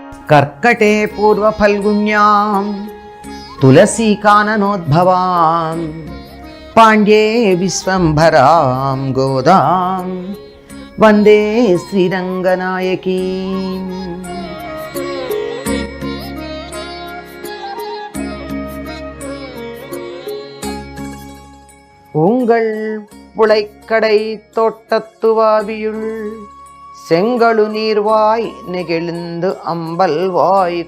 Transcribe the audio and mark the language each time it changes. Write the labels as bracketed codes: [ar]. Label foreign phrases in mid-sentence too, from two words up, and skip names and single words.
[sa] కర్కటే పూర్వఫల్గుణ్యాం తులసీకాననోద్భవాం పాండ్యే విశ్వంభరాం గోదాం వందే శ్రీరంగనాయకీం. [ta] உங்கள் புழைக்கடை தோட்டத்துவாவியுள் செங்கழு நீர்வாய் நெகிழ்ந்து அம்பல் வாய்